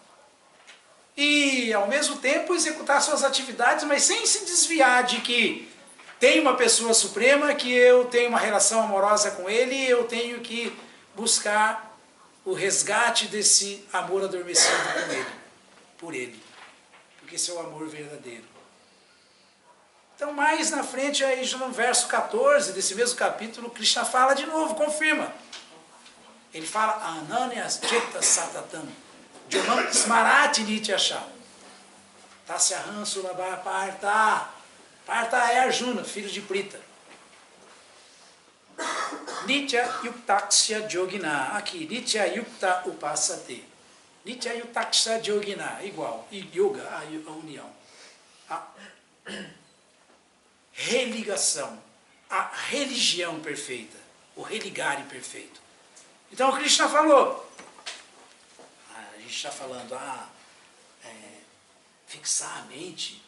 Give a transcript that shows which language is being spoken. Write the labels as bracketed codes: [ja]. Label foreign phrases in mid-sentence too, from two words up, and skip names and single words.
[pt] E, ao mesmo tempo, executar suas atividades, mas sem se desviar de que tem uma pessoa suprema, que eu tenho uma relação amorosa com ele, e eu tenho que buscar o resgate desse amor adormecido com ele, por ele. Porque esse é o amor verdadeiro. Então, mais na frente, aí, no verso 14 desse mesmo capítulo, Krishna fala de novo, confirma. Ele fala [sa] अनन्यश् चित्त सततं, यो मां स्मरति नित्यशः. तस्याहं सुलभः पार्थ. [pt] Partha é Arjuna, filho de Prita. [sa] नित्ययुक्तस्य योगिनः. Aqui, नित्य युक्ता उपासते. नित्ययुक्तस्य योगिनः, [pt] igual. E Yoga, a união. A religação. A religião perfeita. O religare perfeito. Então o Krishna falou. A gente está falando, fixar a mente.